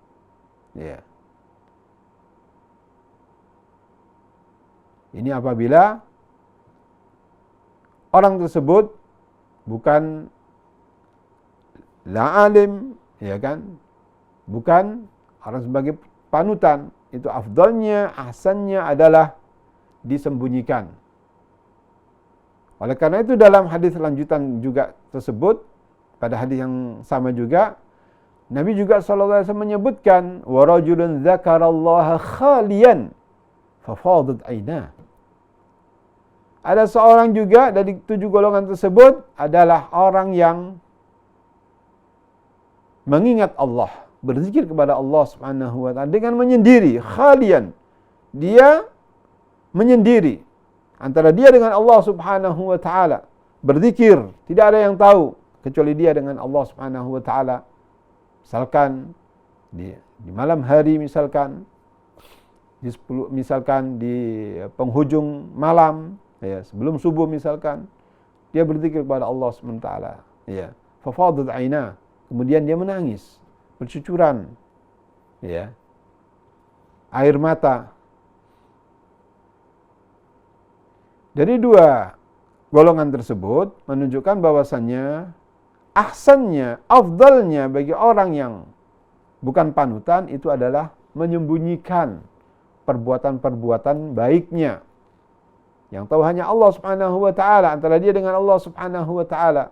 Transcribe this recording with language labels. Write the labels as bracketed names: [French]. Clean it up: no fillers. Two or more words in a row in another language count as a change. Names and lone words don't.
[Indonesian] Ini apabila orang tersebut bukan [Arabic] لا عالم, [Indonesian] bukan orang sebagai panutan, itu afdalnya, ahsannya adalah disembunyikan. Oleh karena itu dalam hadis lanjutan juga tersebut, pada hadis yang sama juga, Nabi juga SAW menyebutkan, [Arabic] ورجل ذكر الله خاليا ففاضت عيناه. [Indonesian] Ada seorang juga dari 7 golongan tersebut adalah orang yang mengingat Allah, berzikir kepada Allah [Arabic] سبحانه وتعالى [Indonesian] dengan menyendiri, khalian. Dia menyendiri antara dia dengan Allah [Arabic] سبحانه وتعالى, [Indonesian] berzikir, tidak ada yang tahu kecuali dia dengan Allah [Arabic] سبحانه وتعالى. [Indonesian] Misalkan di malam hari, misalkan di penghujung malam, ya, sebelum subuh misalkan, dia berzikir kepada Allah [Arabic] سبحانه وتعالى, [Indonesian] ya. [Arabic] ففاضت عيناه, [Indonesian] kemudian dia menangis, bercucuran, ya, air mata. Dari dua golongan tersebut menunjukkan bahwasannya ahsannya, afdalnya bagi orang yang bukan panutan itu adalah menyembunyikan perbuatan-perbuatan baiknya yang tahu hanya Allah [Arabic] سبحانه وتعالى, [Indonesian] antara dia dengan Allah [Arabic] سبحانه وتعالى.